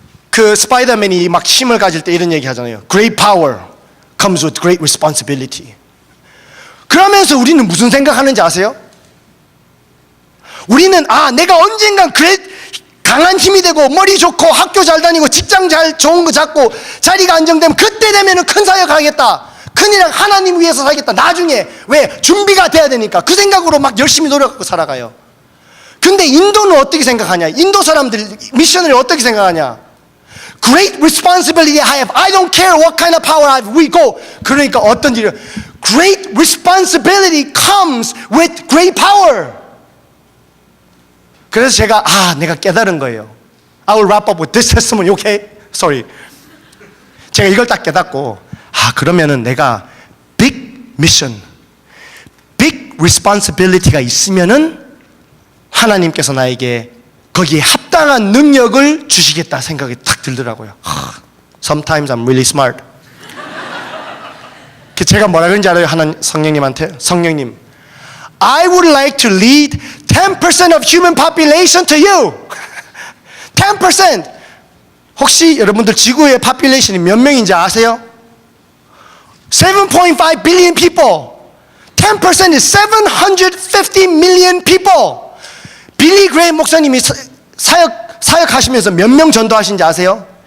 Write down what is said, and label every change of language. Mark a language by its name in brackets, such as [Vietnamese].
[Korean] 그 스파이더맨이 막 힘을 가질 때 이런 얘기 하잖아요. [English] Great power comes with great responsibility. [Korean] 그러면서 우리는 무슨 생각하는지 아세요? 우리는 내가 언젠간 강한 힘이 되고 머리 좋고 학교 잘 다니고 직장 잘 좋은 거 잡고 자리가 안정되면 그때 되면은 큰 사역하겠다. 큰일은 하나님 위해서 살겠다. 나중에 왜 준비가 돼야 되니까 그 생각으로 막 열심히 노력하고 살아가요. 근데 인도는 어떻게 생각하냐? 인도 사람들 미셔너리 어떻게 생각하냐? [English] Great responsibility I have. I don't care what kind of power I have. We go. [Korean] 그러니까 어떤 일이요? [English] Great responsibility comes with great power. [Korean] 그래서 제가 내가 깨달은 거예요. [English] I will wrap up with this testimony. Okay? Sorry. [Korean] 제가 이걸 딱 깨닫고 그러면은 내가 [English] big mission, big responsibility [Korean] 가 있으면은 하나님께서 나에게 거기에 합당한 능력을 주시겠다 생각이 탁 들더라고요. [English] Sometimes I'm really smart. [Korean] 제가 뭐라 그런지 알아요? 성령님한테? 성령님, [English] I would like to lead 10% of human population to you. [Korean] 10%. 혹시 여러분들 지구의 population이 몇 명인지 아세요? [English] 7.5 billion people. 10% is 750 million people. [Korean] 빌리 그레이엄 목사님이 사역하시면서 몇 명 전도하신지 아세요?